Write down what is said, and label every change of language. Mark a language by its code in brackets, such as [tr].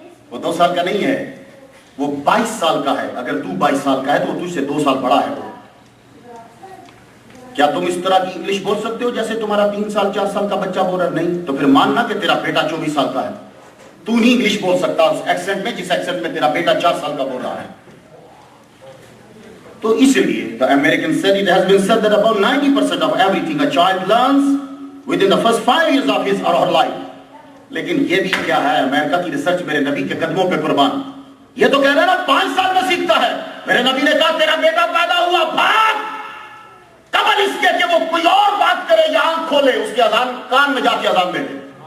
[ur] وہ 2 سال کا نہیں ہے, وہ 22 سال کا ہے. اگر تو 22 سال کا ہے تو تجھ سے 2 سال بڑا ہے. کیا تم اس طرح کی انگلش بول سکتے ہو جیسے تمہارا 3 سال 4 سال کا بچہ بول رہا ہے؟ نہیں. تو پھر ماننا کہ تیرا بیٹا 24 سال کا ہے. تو نہیں انگلش بول سکتا اس ایکسنٹ میں جس ایکسنٹ میں تیرا بیٹا 4 سال کا بول رہا ہے. تو اس لیے [en] the American said it has been said that about 90% of everything a child learns within the first 5 years of his or her life. [ur] لیکن یہ بھی کیا ہے, امریکہ کی ریسرچ میرے نبی کے قدموں پہ قربان. یہ تو کہہ رہا ہے نا 5 سال میں سیکھتا ہے. میرے نبی نے کہا تیرا بیٹا پیدا ہوا بھاگ, قبل اس کے کہ وہ کوئی اور بات کرے یا آنکھ کھولے اس کے اذان کان میں جا کے اذان دے دے.